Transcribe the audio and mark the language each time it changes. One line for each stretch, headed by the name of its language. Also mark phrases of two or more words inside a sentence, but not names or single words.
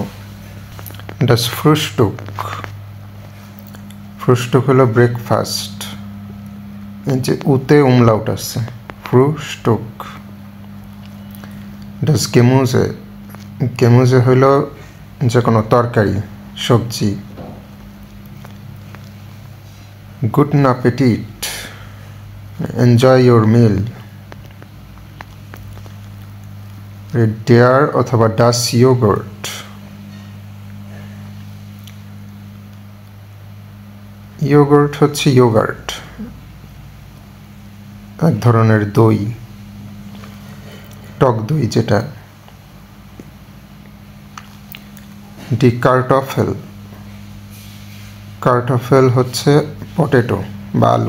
German: das Frühstück,
Bangla: ফ্রুস্টুক হলো ব্রেকফাস্ট, যে উতে উমলাউট আছে, ফ্রুস্টুক।
German: das Gemüse,
Bangla: গেমুজে হইল যে কোনো তরকারি, সবজি।
German: Guten Appetit,
English: enjoy your meal।
Bangla: der অথবা
German: das Yogurt,
Bangla: ইয়োগার্ট হচ্ছে ইয়োগার্ট, এক ধরনের দই, টক দই যেটা।
German: die Kartoffel,
Bangla: কার্টফেল হচ্ছে পটেটো বা আলু।